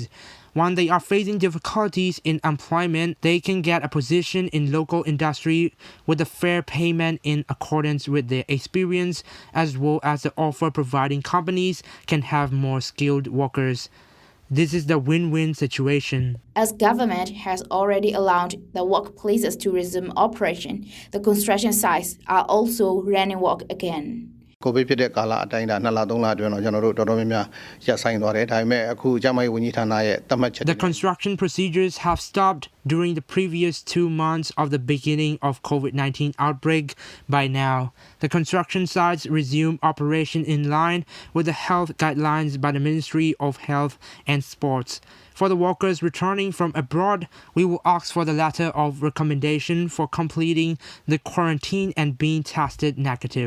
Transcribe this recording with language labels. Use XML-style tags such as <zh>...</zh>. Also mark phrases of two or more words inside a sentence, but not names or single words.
<en>When they are facing difficulties in employment, they can get a position in local industry with a fair payment in accordance with their experience, as well as the offer providing companies can have more skilled workers. This is the win-win situation. As government has already allowed the workplaces to resume operation, the construction sites are also running work again.</en> <my>COVID ဖြစ်တဲ့ကာလအတိုင်းဒါ2လ3လအတွင်းတော့ကျွန်တော်တို့တော်တော်များများရပ်ဆိုင်းသွားတယ်ဒါပေမဲ့အခုကျန်းမာရေးဝန်ကြီးဌာနရဲ့သတ်မှတ်ချက်</my> <en>The construction procedures have stopped during the previous 2 months of the beginning of COVID-19 outbreak. By now, the construction sites resume operation in line with the health guidelines by the Ministry of Health and Sports. For the workers returning from abroad, we will ask for the letter of recommendation for completing the quarantine and being tested negative.</en>